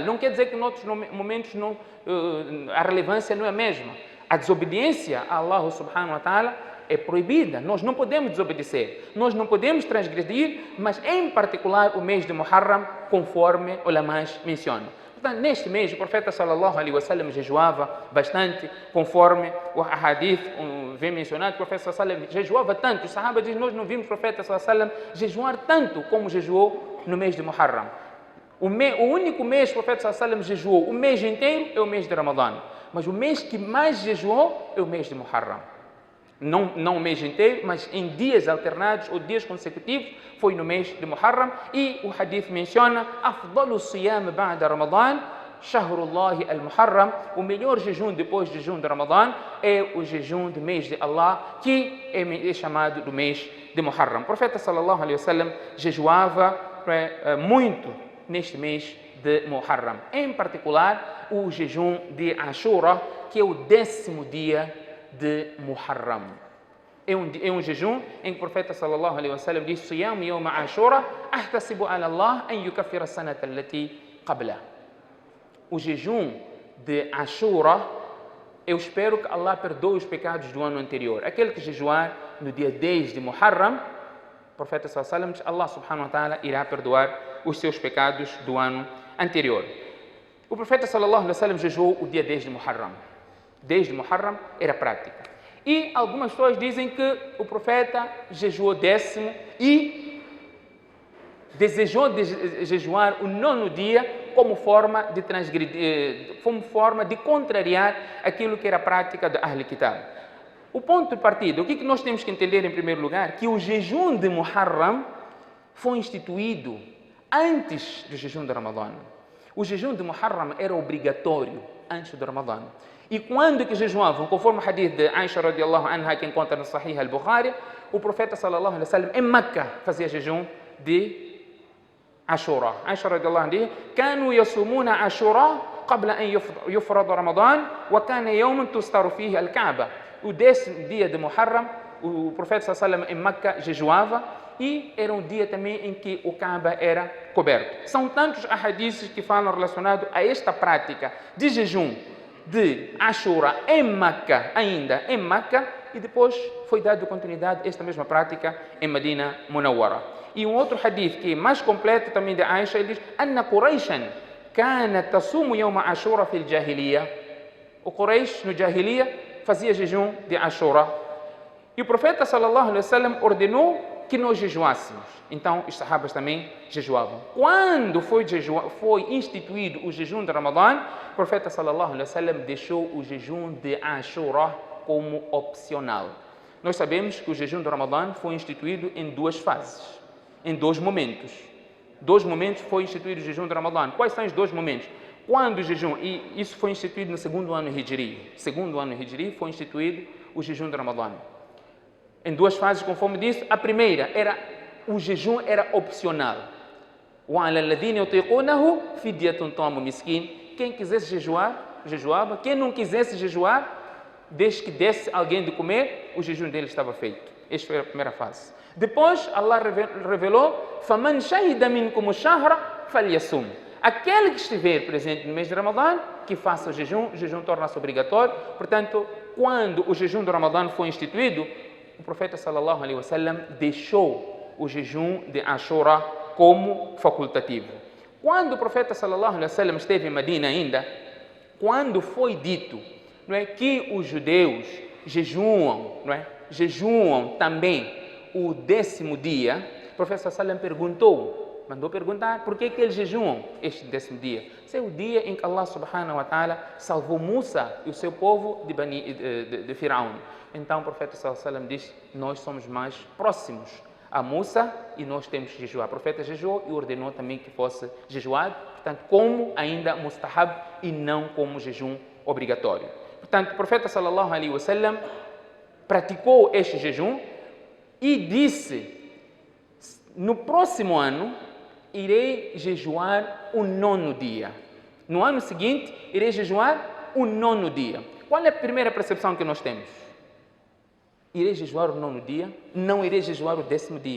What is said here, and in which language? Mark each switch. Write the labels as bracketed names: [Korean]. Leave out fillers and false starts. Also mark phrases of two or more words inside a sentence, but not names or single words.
[Portuguese] Não quer dizer que em outros momentos a relevância não é a mesma. A desobediência a Allah [Arabic] سبحانه وتعالى [Portuguese] é proibida. Nós não podemos desobedecer, nós não podemos transgredir, mas em particular o mês de Muharram, conforme ulamás mencionam. Portanto, neste mês, o profeta [Arabic] صلى الله عليه وسلم [Portuguese] jejuava bastante, conforme o hadith vem mencionado. O profeta [Arabic] صلى الله عليه وسلم [Portuguese] jejuava tanto. Os sahabas dizem: nós não vimos o profeta [Arabic] صلى الله عليه وسلم [Portuguese] jejuar tanto como jejuou no mês de Muharram. O único mês que o profeta [Arabic] صلى الله عليه وسلم [Portuguese] jejuou o mês inteiro é o mês de Ramadã. Mas o mês que mais jejuou é o mês de Muharram. Não o mês inteiro, mas em dias alternados ou dias consecutivos, foi no mês de Muharram. E o hadith menciona: [Arabic] أفضل صيام بعد رمضان شهر الله المحرم. [Portuguese] O melhor jejum depois do jejum de Ramadã é o jejum do mês de Allah, que é chamado do mês de Muharram. O profeta [Arabic] صلى الله عليه وسلم [Portuguese] jejuava muito neste mês de Muharram. Em particular, o jejum de Ashura, que é o 10º dia de Muharram. É um jejum em que o profeta [Arabic] صلى الله عليه وسلم diz: صيام يوم عاشوراء أحتسب على الله أن يكفر السنة التي قبله. [Portuguese] O jejum de Ashura, eu espero que Allah perdoe os pecados do ano anterior. Aquele que jejuar no dia 10 de Muharram, o profeta [Arabic] صلى الله عليه وسلم [Portuguese] diz: Allah [Arabic] سبحانه وتعالى [Portuguese] irá perdoar os seus pecados do ano anterior. O profeta [Arabic] صلى الله عليه وسلم [Portuguese] jejuou o dia 10 de Muharram. 10 de Muharram era prática. E algumas pessoas dizem que o profeta jejuou 10º e desejou jejuar o 9º dia como forma de transgredir, como forma de contrariar aquilo que era a prática de [Arabic] أهل كتاب. [Portuguese] O ponto de partida, o que nós temos que entender em primeiro lugar? Que o jejum de Muharram foi instituído antes do jejum de Ramadã. O jejum de Muharram era obrigatório antes do Ramadã. E quando que jejuavam, conforme o hadith de Aisha [Arabic] رضي الله عنها, [Portuguese] que encontra no Sahih al-Bukhari, o profeta [Arabic] صلى الله عليه وسلم [Portuguese] em Meca fazia jejum de Ashura. [Arabic] عائشة رضي الله عنها diz: كانوا يصومون عاشوراء قبل أن يفرض رمضان وكان يوم تستر فيه الكعبة. [Portuguese] O 10º dia de Muharram, o profeta [Arabic] صلى الله عليه وسلم [Portuguese] em Meca jejuava e era um dia também em que o Kaaba era coberto. São tantos hadiths que falam relacionado a esta prática de jejum de Ashura em Meca, ainda em Meca, e depois foi dado continuidade a esta mesma prática em Medina Munawwara. E um outro hadith que é mais completo também de Aisha, ele diz: [Arabic] أن قريشا كانت تصوم يوم عاشوراء في الجاهلية. [Portuguese] O Quraish no Jahiliya fazia jejum de Ashura. E o profeta [Arabic] صلى الله عليه وسلم [Portuguese] ordenou que nós jejuássemos. Então, os sahabas também jejuavam. Quando foi instituído o jejum de Ramadã, o profeta [Arabic] صلى الله عليه وسلم [Portuguese] deixou o jejum de Ashura como opcional. Nós sabemos que o jejum de Ramadã foi instituído em 2 fases, em 2 momentos. 2 momentos foi instituído o jejum de Ramadã. Quais são os 2 momentos? Quando o jejum, e isso foi instituído no 2º ano Hijri. No 2º ano Hijri foi instituído o jejum de Ramadã. Em duas fases, conforme disse. A primeira o jejum era opcional. [Arabic] وَعَلَى الَّذِينَ يُطِيقُونَهُ فِدْيَةٌ طَعَامُ مِسْكِينٍ. [Portuguese] Quem quisesse jejuar, jejuava. Quem não quisesse jejuar, desde que desse alguém de comer, o jejum dele estava feito. Esta foi a primeira fase. Depois, Allah revelou: [Arabic] فَمَنْ شَهِدَ مِنْكُمُ الشَّهْرَ فَلْيَصُمْ. [Portuguese] Aquele que estiver presente no mês de Ramadã, que faça o jejum torna-se obrigatório. Portanto, quando o jejum do Ramadã foi instituído, o profeta [Arabic] صلى الله عليه وسلم [Portuguese] deixou o jejum de Ashura como facultativo. Quando o profeta [Arabic] صلى الله عليه وسلم [Portuguese] esteve em Medina ainda, quando foi dito, não é, que os judeus jejuam, não é, jejuam também o 10º dia, o profeta [Arabic] صلى الله عليه وسلم [Portuguese] mandou perguntar por que eles jejuam este 10º dia. Esse é o dia em que Allah [Arabic] سبحانه وتعالى [Portuguese] salvou Musa e o seu povo de Firaun. Então o profeta [Arabic] صلى الله عليه وسلم [Portuguese] diz: nós somos mais próximos a Musa e nós temos que jejuar. O profeta jejuou e ordenou também que fosse jejuado, portanto, como ainda mustahab e não como jejum obrigatório. Portanto, o profeta [Arabic] صلى الله عليه وسلم [Portuguese] praticou este jejum e disse: no próximo ano irei jejuar o 9º dia. No ano seguinte, irei jejuar o 9º dia. Qual é a primeira percepção que nós temos? Irei jejuar o 9º dia, não irei jejuar o 10º dia.